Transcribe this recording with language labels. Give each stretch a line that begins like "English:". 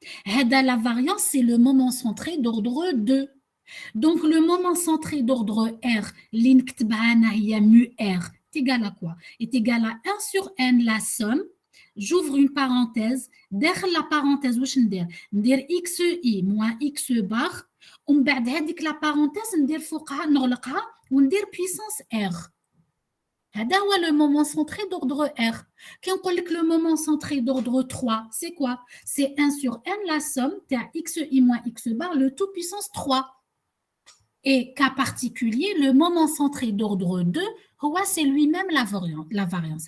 French: La variance, c'est le moment centré d'ordre 2. Donc, le moment centré d'ordre R, mu R, est égal à quoi? Est égal à 1 sur n, la somme. J'ouvre une parenthèse. Derrière la parenthèse,
Arabic: ندير
French: xi moins x bar.
Arabic: ومن بعد هذيك
French: la parenthèse
Arabic: ندير فوقها نغلقها وندير
French: puissance R.
Arabic: هذا هو
French: le moment centré d'ordre R. Quand on dit que le moment centré d'ordre 3, c'est quoi? C'est 1 sur n, la somme, t'as xi moins x bar, le tout puissance 3. Et cas particulier, le moment centré d'ordre 2, c'est lui-même la variance.